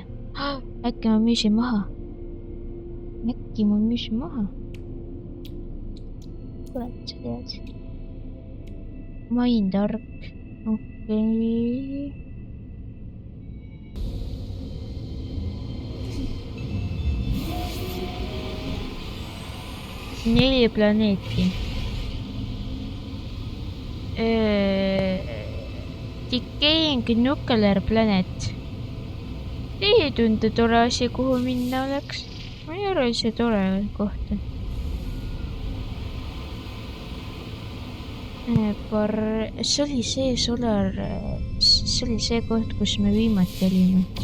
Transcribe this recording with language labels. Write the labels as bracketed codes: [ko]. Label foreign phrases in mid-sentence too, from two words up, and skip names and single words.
[et] Äkki ma müüsin maha? Kurat, sa tead. Main tark. Okei. Neli planeeti. [en] Decaying nuclear planet. [et] Ei tundu tore asi, kuhu minna oleks. Ma ei arva, see tore koht on. See oli see solar... See oli see koht, kus me viimati olime.